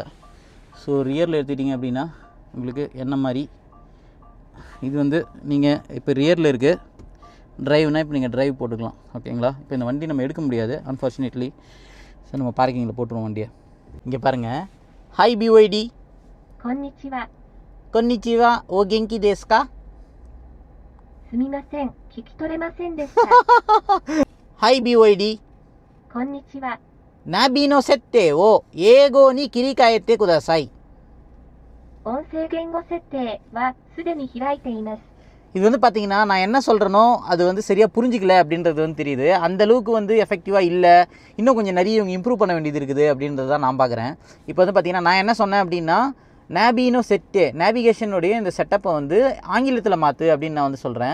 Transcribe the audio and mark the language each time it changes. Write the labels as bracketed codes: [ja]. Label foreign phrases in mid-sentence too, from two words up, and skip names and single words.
[ta] ஸோ ரியரில் எடுத்துக்கிட்டிங்க அப்படின்னா உங்களுக்கு என்ன மாதிரி இது வந்து நீங்கள் இப்போ ரியரில் இருக்குது, ட்ரைவ்னால் இப்போ நீங்கள் ட்ரைவ் போட்டுக்கலாம். ஓகேங்களா? இப்போ இந்த வண்டி நம்ம எடுக்க முடியாது அன்ஃபார்ச்சுனேட்லி. ஸோ நம்ம பார்க்கிங்கில் போட்டுருவோம் வண்டியை. இங்கே பாருங்கள். ஹாய் BYD. [ja] konnichiwa. こんにちは。おお元気ですか? すみません、聞き取れませんでした. はい BYD。 konnichiwa. ナビの設定を英語に切り替えてください。音声言語設定はすでに開いています。 [ta] இது வந்து பார்த்தீங்கன்னா நான் என்ன சொல்கிறேனோ அது வந்து சரியாக புரிஞ்சிக்கல அப்படின்றது வந்து தெரியுது. அந்த அளவுக்கு வந்து எஃபெக்டிவாக இல்லை, இன்னும் கொஞ்சம் நிறைய இவங்க இம்ப்ரூவ் பண்ண வேண்டியது இருக்குது அப்படின்றது தான் நான் பார்க்குறேன். இப்போ வந்து பார்த்தீங்கன்னா நான் என்ன சொன்னேன் அப்படின்னா, [ja] ナビの設定 [ta] நேவிகேஷனுடைய இந்த செட்டப்பை வந்து ஆங்கிலத்தில் மாற்று அப்படின்னு நான் வந்து சொல்கிறேன்.